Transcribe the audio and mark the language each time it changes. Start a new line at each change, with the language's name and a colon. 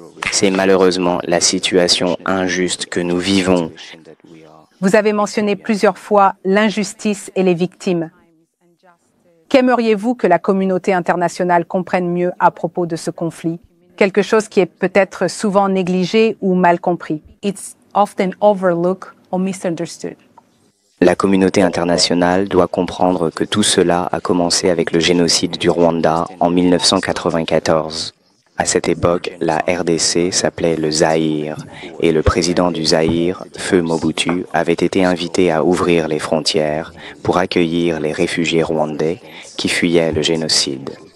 French: C'est malheureusement la situation injuste que nous vivons. Vous avez mentionné plusieurs fois l'injustice et les victimes. Qu'aimeriez-vous que la communauté internationale comprenne mieux à propos de ce conflit? Quelque chose qui est peut-être souvent négligé ou mal compris.
English: It's often overlooked or misunderstood.
French: La communauté internationale doit comprendre que tout cela a commencé avec le génocide du Rwanda en 1994. À cette époque, la RDC s'appelait le Zaïre et le président du Zaïre, Feu Mobutu, avait été invité à ouvrir les frontières pour accueillir les réfugiés rwandais qui fuyaient le génocide.